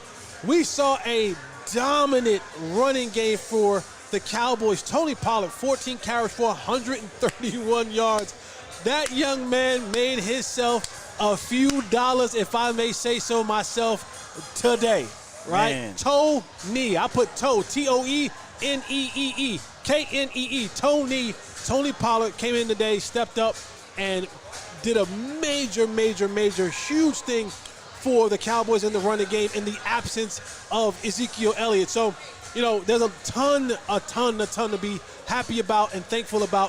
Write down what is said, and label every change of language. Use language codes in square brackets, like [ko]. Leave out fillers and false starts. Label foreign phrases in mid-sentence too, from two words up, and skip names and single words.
[en] We saw a dominant running game for the Cowboys. Tony Pollard, 14 carries for 131 yards. That young man made himself a few dollars, if I may say so myself, today, right? Man. Tony. I put toe, T-O-E-N-E-E-E, K-N-E-E, Tony. Tony Pollard came in today, stepped up, and did a major, huge thing for the Cowboys in the running game in the absence of Ezekiel Elliott. So, there's a ton to be happy about and thankful about.